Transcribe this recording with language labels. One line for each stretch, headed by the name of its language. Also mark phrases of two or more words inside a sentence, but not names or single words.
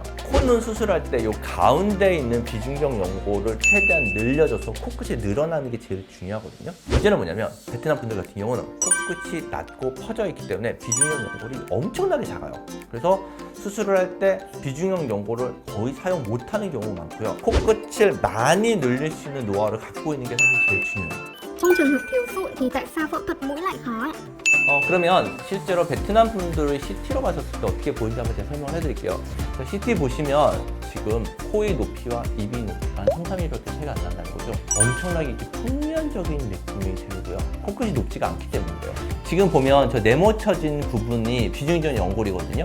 Korean: 코는 수술할 때 이 가운데 있는 비중격 연골을 최대한 늘려줘서 코끝이 늘어나는 게 제일 중요하거든요. 문제는 뭐냐면 베트남 분들 같은 경우는 코끝이 낮고 퍼져 있기 때문에 비중격 연골이 엄청나게 작아요. 그래서 수술을 할 때 비중격 연골을 거의 사용 못하는 경우가 많고요. 코끝을 많이 늘릴 수 있는 노하우를 갖고 있는 게 사실 제일 중요해요.
Vietnamese: Trong trường hợp thiếu sụn thì tại sao phẫu thuật mũi lại khó ạ?
Korean: 그러면 실제로 베트남 분들이 CT로 가셨을 때 어떻게 보이는지 한번 제가 설명을 해드릴게요. CT 보시면 지금 코의 높이와 입의 높이가 한 3-4mm밖에 차이가 안 난다는 거죠. 엄청나게 평면적인 느낌이 들고요. 코끝이 높지가 않기 때문인데요. 지금 보면 저 네모쳐진 부분이 비중격 연골이거든요.